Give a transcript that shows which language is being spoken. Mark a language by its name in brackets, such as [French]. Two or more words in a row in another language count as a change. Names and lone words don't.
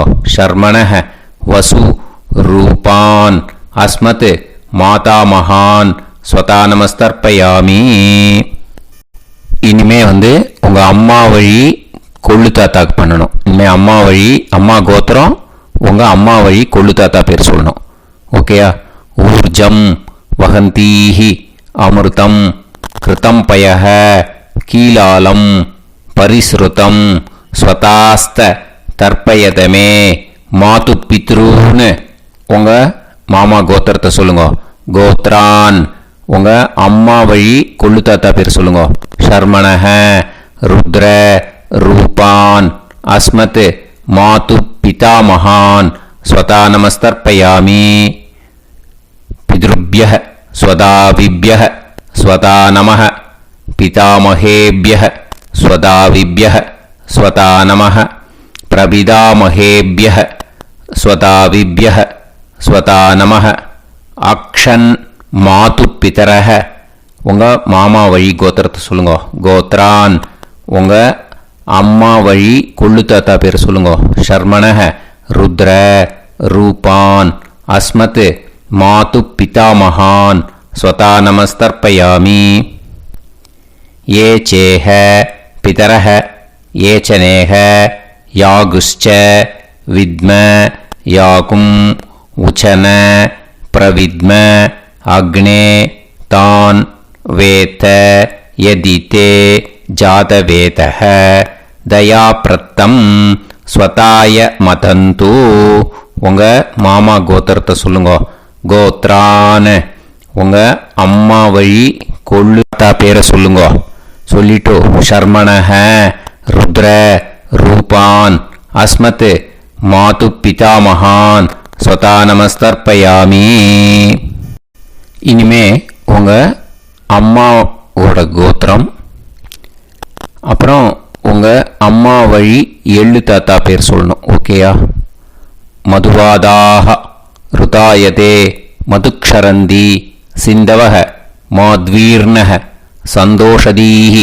[Sanskrit] ஷர்மணஹ வசு ரூபான் அஸ்மத் மாதா மகான் ஸ்வதா நமஸ்தர்ப்பயாமி. [Tamil] இனிமே உங்க அம்மா வழி கொள்ளு தாத்தாக்கு பண்ணணும். இனிமே அம்மா வழி அம்மா கோத்திரம் உங்க அம்மா வழி கொள்ளு தாத்தா பேர் சொல்லணும். [Sanskrit] ஓகேயா? ஊர்ஜம் வகந்தீஹி அமிர்தம் கிருதம் பயஹ கீலாலம் பரிஸ்ருதம் ஸ்வதாஸ்த தர்ப்பயதமே மாது பித்ருன்னு [Tamil] உங்க மாமா கோத்திரத்தை சொல்லுங்க. கோத்ரான் உங்க அம்மா வழி கொள்ளு தாத்தா பேர் சொல்லுங்க. [Sanskrit] ஷர்மணஹ ருத்ர ரூபான் அஸ்மத் மாது பிதாமகான் ஸ்வதா நமஸ்தர்ப்பயாமி. பித்ருப்யஹ ஸ்வதாவிப்யஹ ஸ்வதா நமஹ பிதாமகேப்யஹ ஸ்வதாவிப்யஹ ஸ்வதா நமः பிரபிதாமஹேப்யः ஸ்வதாவிப்யः ஸ்வதா நமः அக்ஷன் மாது பிதரஹ [Tamil] உங்கள் மாமா வழி கோத்திரத்தை சொல்லுங்க. கோத்ரான் உங்கள் அம்மா வழி கொள்ளு தாத்தா பேர் சொல்லுங்க. [Sanskrit] ஷர்மணஹ ருத்ர ரூபான் அஸ்மத் மாது பிதாமகான் ஸ்வதா நமஸ்தர்ப்பயாமி. ये चेह पितरः ये च नेह यागुश्च विद्म याकुम् उचन प्रविद्म अग्ने तान् वेत यदिते जातवेतः दयाप्रत्तम् स्वताय मतन्तु [Tamil] உங்கள் மாமா கோத்திரத்தை சொல்லுங்க. கோத்ரான் உங்கள் அம்மா வழி கொள்ளு தாத்தா பேரை சொல்லுங்க. [Sanskrit] சொல்லிட்டு ஷர்மணஹ ருத்ர ரூபான் அஸ்மத் மாது பிதாமகான் ஸ்வதா நமஸ்தர்ப்பயாமி. [Tamil] இனிமே உங்கள் அம்மாவோட கோத்திரம், அப்புறம் உங்கள் அம்மா வழி எள்ளு தாத்தா பேர் சொல்லணும். ஓகேயா? [Sanskrit] மதுவாதாக ருதாயதே மதுக்ஷரந்தி சிந்தவஹ மாத்வீர்ணஹ சந்தோஷதீஹி.